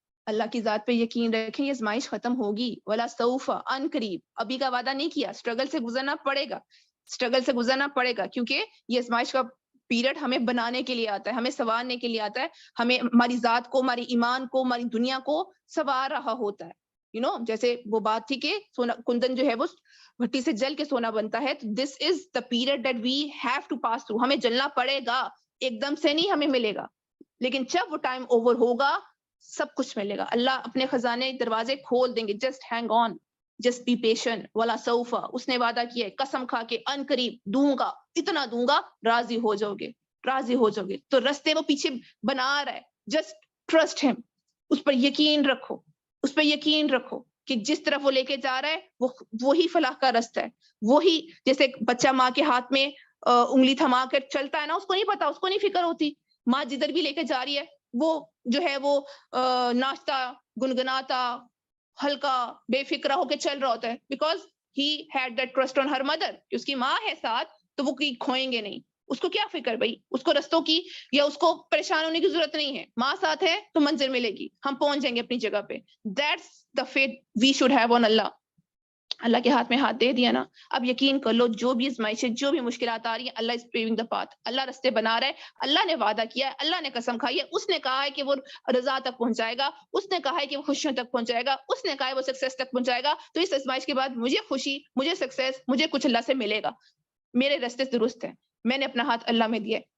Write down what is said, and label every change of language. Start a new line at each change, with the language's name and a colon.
Urdu: اللہ کی ذات پہ یقین رکھیں, یہ آزمائش ختم ہوگی.
Arabic: ولا سوف, ان قریب,
Urdu: ابھی کا وعدہ نہیں کیا, اسٹرگل سے گزرنا پڑے گا, اسٹرگل سے گزرنا پڑے گا, کیونکہ یہ آزمائش کا پیریڈ ہمیں بنانے کے لیے آتا ہے, ہمیں سنوارنے کے لیے آتا ہے, ہمیں ہماری ذات کو, ہماری ایمان کو, ہماری دنیا کو سنوار رہا ہوتا ہے. جیسے وہ بات تھی کہ سونا کندن جو ہے وہ بھٹی سے جل کے سونا بنتا ہے.
English: This is the period that we have to pass through.
Urdu: ہمیں جلنا پڑے گا, ایک دم سے نہیں ہمیں ملے گا, لیکن جب وہ ٹائم اوور ہوگا سب کچھ ملے گا. اللہ اپنے خزانے دروازے کھول دیں گے.
English: Just hang on, just be patient.
Arabic: ولا سوفا,
Urdu: اس نے وعدہ کیا ہے, قسم کھا کے ان قریب دوں گا, اتنا دوں گا, راضی ہو جاؤ گے, راضی ہو جاؤ گے. تو رستے وہ پیچھے بنا رہا ہے,
English: just trust ہم,
Urdu: اس پر یقین رکھو, اس پہ یقین رکھو کہ جس طرف وہ لے کے جا رہا ہے وہی فلاح کا رستہ ہے. وہی جیسے بچہ ماں کے ہاتھ میں انگلی تھما کر چلتا ہے نا, اس کو نہیں پتا, اس کو نہیں فکر ہوتی, ماں جدھر بھی لے کے جا رہی ہے وہ جو ہے وہ ناچتا, گنگناتا, ہلکا بے فکرہ ہو کے چل رہا ہوتا ہے,
English: because he had that trust on her mother,
Urdu: اس کی ماں ہے ساتھ تو وہ کھوئیں گے نہیں. اس کو کیا فکر بھائی, اس کو رستوں کی یا اس کو پریشان ہونے کی ضرورت نہیں ہے, ماں ساتھ ہے تو منزل ملے گی, ہم پہنچ جائیں گے اپنی جگہ پہ.
English: That's the faith we should have on Allah.
Urdu: اللہ کے ہاتھ میں ہاتھ دے دیا نا, اب یقین کر لو جو بھی آزمائش ہے, جو بھی مشکلات آ رہی ہیں,
English: Allah is paving the path,
Urdu: اللہ رستے بنا رہا ہے, اللہ نے وعدہ کیا ہے, اللہ نے قسم کھائی ہے, اس نے کہا ہے کہ وہ رضا تک پہنچائے گا, اس نے کہا ہے کہ وہ خوشیوں تک پہنچائے گا, اس نے کہا ہے وہ سکسیس تک پہنچائے گا. تو اس آزمائش کے بعد مجھے خوشی, مجھے سکسیس, مجھے کچھ اللہ سے ملے گا, میرے رستے درست ہیں, میں نے اپنا ہاتھ اللہ میں دیا.